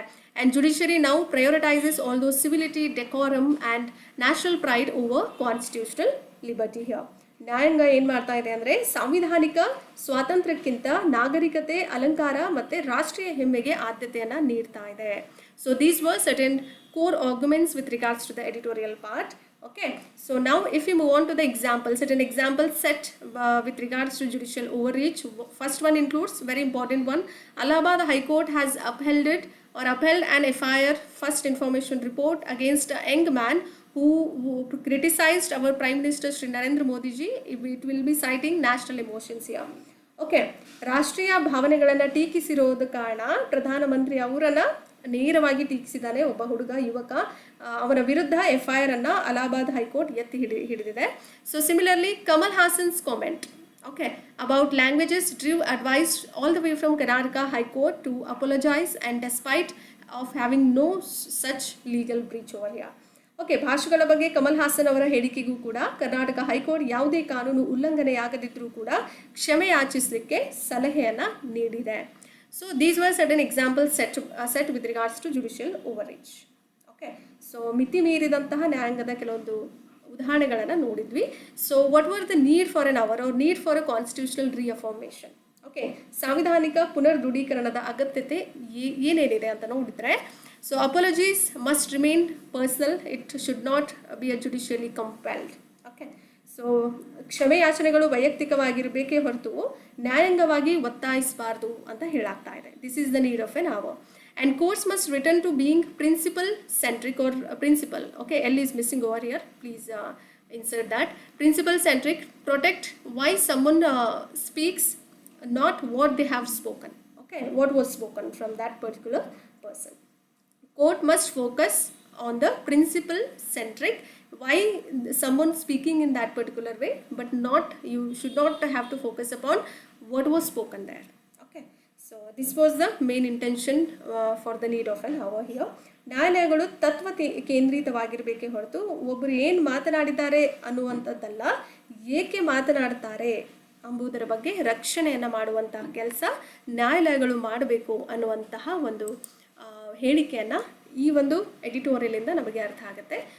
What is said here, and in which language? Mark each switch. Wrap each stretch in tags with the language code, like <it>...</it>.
<en>And judiciary now prioritises all those civility, decorum and national pride over constitutional liberty here.</en> <kn>ನ್ಯಾಯಾಂಗ ಏನು ಮಾಡ್ತಾ ಇದೆ ಅಂದರೆ, ಸಾಂವಿಧಾನಿಕ ಸ್ವಾತಂತ್ರ್ಯಕ್ಕಿಂತ ನಾಗರಿಕತೆ, ಅಲಂಕಾರ ಮತ್ತು ರಾಷ್ಟ್ರೀಯ ಹೆಮ್ಮೆಗೆ ಆದ್ಯತೆಯನ್ನು ನೀಡ್ತಾ ಇದೆ.</kn> <en>So these were certain core arguments with regards to the editorial part. Okay, so now if we move on to the examples, certain examples set with regards to judicial overreach. First one includes, very important one, Allahabad High Court has upheld an FIR, first information report, against a young man who criticized our Prime Minister Shri Narendra Modi ji. It will be citing national emotions here.</en> <kn>Okay, ರಾಷ್ಟ್ರೀಯ ಭಾವನೆಗಳನ್ನು ಟೀಕಿಸಿರೋದ ಕಾರಣ ಪ್ರಧಾನಮಂತ್ರಿ ಅವರನ್ನು ನೇರವಾಗಿ ಟೀಕಿಸಿದ್ದಾನೆ ಒಬ್ಬ ಹುಡುಗ, ಯುವಕ. ಅವರ ವಿರುದ್ಧ FIR ಅನ್ನು ಅಲಹಾಬಾದ್ ಹೈಕೋರ್ಟ್ ಎತ್ತಿ ಹಿಡಿದಿದೆ.</kn> <en>So similarly, Kamal Haasan's comment, okay, about languages drew advice all the way from Karnataka High Court to apologize, and despite of having no such legal breach over here.</en> <kn>Okay, ಭಾಷೆಗಳ ಬಗ್ಗೆ ಕಮಲ್ ಹಾಸನ್ ಅವರ ಹೇಳಿಕೆಗೂ ಕೂಡ ಕರ್ನಾಟಕ ಹೈಕೋರ್ಟ್ ಯಾವುದೇ ಕಾನೂನು ಉಲ್ಲಂಘನೆಯಾಗದಿದ್ದರೂ ಕೂಡ ಕ್ಷಮೆ ಯಾಚಿಸಲಿಕ್ಕೆ ಸಲಹೆಯನ್ನು ನೀಡಿದೆ.</kn> <en>So these were certain examples set with regards to judicial overreach.</en> <kn>Okay, so ಮಿತಿ ಮೀರಿದಂತಹ ನ್ಯಾಯಾಂಗದ ಕೆಲವೊಂದು ಉದಾಹರಣೆಗಳನ್ನು ನೋಡಿದ್ವಿ.</kn> <en>So what were the need for an hour need for a constitutional reaffirmation. Okay,</en> <kn>ಸಾಂವಿಧಾನಿಕ ಪುನರ್ ದೃಢೀಕರಣದ ಅಗತ್ಯತೆ ಏನೇನಿದೆ ಅಂತ ನೋಡಿದರೆ,</kn> <en>So apologies must remain personal, it should not be a judicially compelled.</en> <kn>Okay, so ಕ್ಷಮೆ ಯಾಚನೆಗಳು ವೈಯಕ್ತಿಕವಾಗಿರಬೇಕೇ ಹೊರತು ನ್ಯಾಯಾಂಗವಾಗಿ ಒತ್ತಾಯಿಸಬಾರ್ದು ಅಂತ ಹೇಳಾಗ್ತಾ ಇದೆ.</kn> <en>This is the need of an hour. And courts must return to being principle centric or principle. Okay, L is missing over here. Please insert that. Principle centric. Protect why someone speaks, not what they have spoken. Okay, what was spoken from that particular person. Court must focus on the principle centric. Why someone speaking in that particular way, but not, you should not have to focus upon what was spoken there. So this was the main intention for the need of an hour here.</en> <kn>ನ್ಯಾಯಾಲಯಗಳು ತತ್ವ ಕೇಂದ್ರಿತವಾಗಿರಬೇಕೇ ಹೊರತು ಒಬ್ಬರು ಏನು ಮಾತನಾಡಿದ್ದಾರೆ ಅನ್ನುವಂಥದ್ದಲ್ಲ, ಏಕೆ ಮಾತನಾಡ್ತಾರೆ ಎಂಬುದರ ಬಗ್ಗೆ ರಕ್ಷಣೆಯನ್ನು ಮಾಡುವಂತಹ ಕೆಲಸ ನ್ಯಾಯಾಲಯಗಳು ಮಾಡಬೇಕು ಅನ್ನುವಂತಹ ಒಂದು ಹೇಳಿಕೆಯನ್ನು ಈ ಒಂದು ಎಡಿಟೋರಿಯಲಿಂದ ನಮಗೆ ಅರ್ಥ ಆಗುತ್ತೆ.</kn>